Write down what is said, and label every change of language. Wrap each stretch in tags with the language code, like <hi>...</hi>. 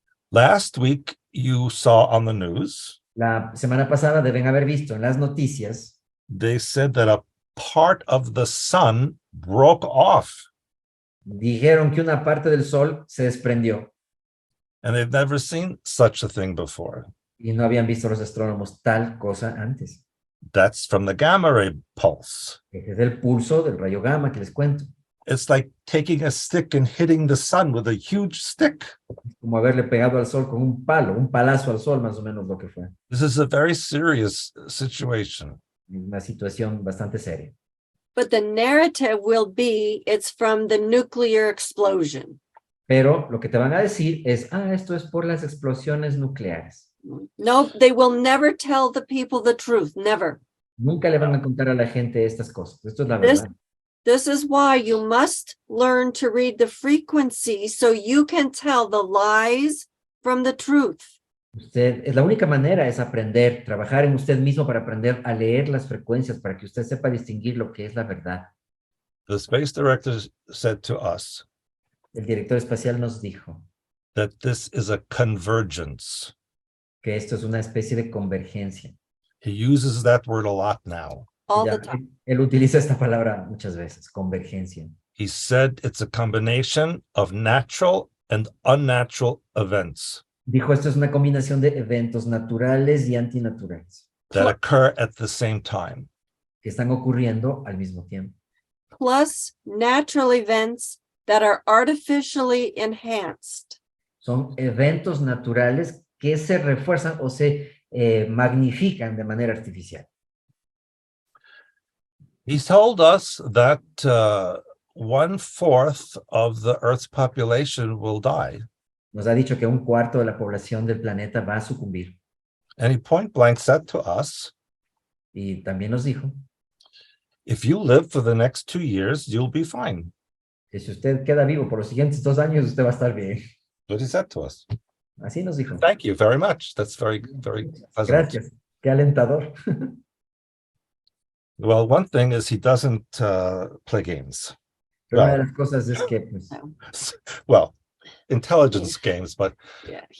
<en>Last week, you saw on the news,</en> <es>La semana pasada deben haber visto en las noticias,</es> <en>they said that a part of the sun broke off,</en> <es>dijeron que una parte del sol se desprendió</es> <en>and they've never seen such a thing before.</en> <es>y no habían visto los astrónomos tal cosa antes.</es> <en>That's from the gamma ray pulse.</en> <es>Ese es el pulso del rayo gamma que les cuento.</es> <en>It's like taking a stick and hitting the sun with a huge stick.</en> <es>Es como haberle pegado al sol con un palo, un palazo al sol, más o menos lo que fue.</es> <en>This is a very serious situation.</en> <es>Una situación bastante seria.</es> <en>But the narrative will be it's from the nuclear explosion.</en> <es>Pero lo que te van a decir es, esto es por las explosiones nucleares.</es> <en>No, they will never tell the people the truth, never.</en> <es>Nunca le van a contar a la gente estas cosas. Esto es la</es> <en>This,</en> <es>verdad.</es> <en>this is why you must learn to read the frequency so you can tell the lies from the truth.</en> <es>La única manera es aprender, trabajar en usted mismo para aprender a leer las frecuencias, para que usted sepa distinguir lo que es la verdad.</es> <en>The space director said to us</en> <es>El director espacial nos dijo</es> <en>that this is a convergence.</en> <es>que esto es una especie de convergencia.</es> <en>He uses that word a lot now. All</en> <es>Ya,</es> <en>the time.</en> <es>él utiliza esta palabra muchas veces, convergencia.</es> <en>He said it's a combination of natural and unnatural events</en> <es>Dijo, esto es una combinación de eventos naturales y antinaturales</es> <en>that occur at the same time.</en> <es>que están ocurriendo al mismo tiempo.</es> <en>Plus natural events that are artificially enhanced.</en> <es>Son eventos naturales que se refuerzan o se magnifican de manera artificial.</es> <en>He told us that 1/4 of the Earth's population will die.</en> <es>Nos ha dicho que un cuarto de la población del planeta va a sucumbir.</es> <en>And he point blank said to us,</en> <es>Y también nos dijo</es> <en>if you live for the next 2 years, you'll be fine.</en> <es>que si usted queda vivo por los siguientes 2 años, usted va a estar bien.</es> <en>What he said to us.</en> <es>Así nos dijo.</es> <en>Thank you very much. That's very, very pleasant.</en> <es>Gracias. Qué alentador.</es> <en>Well, one thing is he doesn't play games.</en> <es>Pero una</es> <en>Well.</en> <es>de las cosas es que pues,</es> <en>Well, intelligence games, but Yeah.</en>